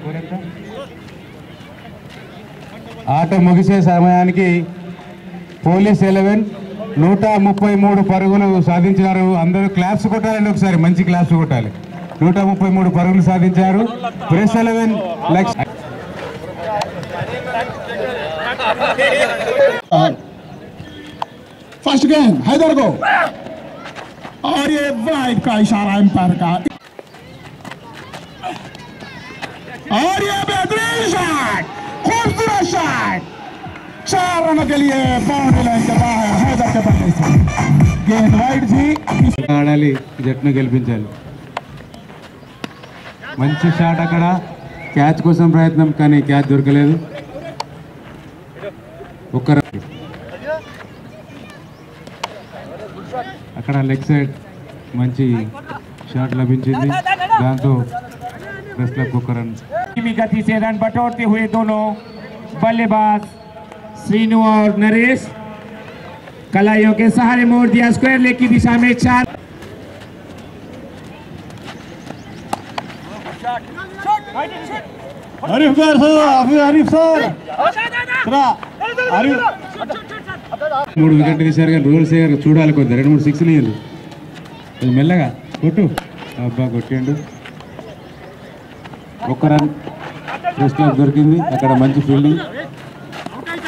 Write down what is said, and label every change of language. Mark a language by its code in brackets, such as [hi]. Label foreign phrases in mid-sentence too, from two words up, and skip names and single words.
[te] ఆట ముగిసే సమయానికి పోలీస్ 11 133 పరుగులు సాధించారు. అందరూ క్లాప్స్ కొట్టాలండి, ఒకసారి మంచి క్లాప్స్ కొట్టాలి. 133 పరుగులు సాధించారు. ప్రెస్ 11 లక్ష. [hi] फर्स्ट गेंद हैदर को और ये वाइड का इशारा एम्पायर का और ये बेहतरीन शॉट, खूबसूरत शॉट, 4 रनों के लिए बाउंड्री लाइन के बाहर हैदर के बल्ले से गेंद वाइड थी. [te] ఆడాలి, జట్టును గెలిపించాలి. మంచి షాట్ అక్కడ, క్యాచ్ కోసం ప్రయత్నం కానీ క్యాచ్ దొరకలేదు. అక్కడ లెగ్ సైడ్ మంచి షాట్ లభించింది, దాంతో ప్రెస్ క్లబ్ ఒక రన్. [hi] गति से रन बटोरते हुए दोनों बल्लेबाज श्रीनु और नरेश कलाइयों के सहारे मोड़ दिया स्क्वायर लेग की दिशा में 4। [te] आरिफ सर 3 వికెట్లు తీశారు కానీ రూల్స్ చూడాలి, కొద్దిగా 2-3 6 లేదు. మెల్లగా కొట్టు, అబ్బా కొట్టిండు. ఒక రన్ ప్రెస్ క్లబ్ దొరికింది. అక్కడ మంచి ఫీల్డింగ్.